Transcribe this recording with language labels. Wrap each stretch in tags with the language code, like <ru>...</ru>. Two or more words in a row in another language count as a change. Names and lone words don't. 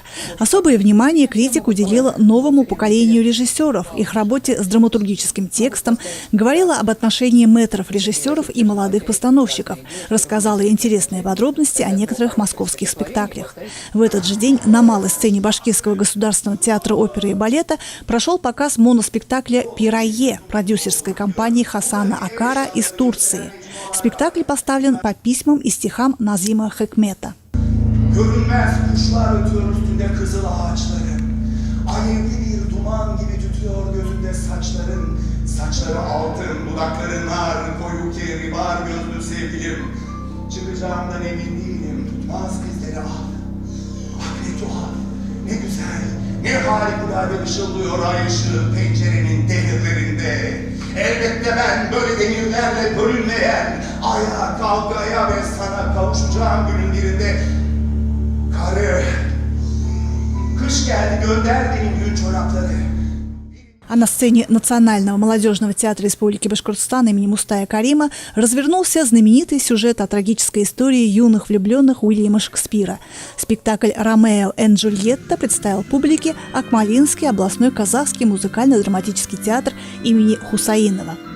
<ru>Особое внимание критик уделила новому поколению режиссеров, их работе с драматургическим текстом, говорила об отношении мэтров режиссеров и молодых постановщиков, рассказала интересные подробности о некоторых московских спектаклях. В этот же день на малой сцене Башкирского государственного театра оперы и балета прошел показ моноспектакля «Пирае» продюсерской компании Хасана Акара из Турции. Спектакль поставлен по письмам и стихам Назима Хикмета.</ru> <tr>Görünmez kuşlar ötüyor üstünde kızıl ağaçların. Alevli bir duman gibi tütüyor gözünde saçların. Saçları altın, dudakları nar, koyu kehribar gözlü sevgilim. Çıkacağımdan emin değilim, tutmaz bizleri ah. Ah ne tuhaf, ne güzel, ne harikulade ışıldıyor ay ışığı pencerenin demirlerinde. Elbette ben böyle demirlerle bölünmeyen, ayağa kavgaya ve sana kavuşacağım günün birinde. Karı, kış geldi gönder benim yün çorapları.</tr> <ru>А на сцене Национального молодежного театра Республики Башкортостан имени Мустая Карима развернулся знаменитый сюжет о трагической истории юных влюбленных Уильяма Шекспира. Спектакль «Ромео и Джульетта» представил публике Акмолинский областной казахский музыкально-драматический театр имени Хусаинова.</ru>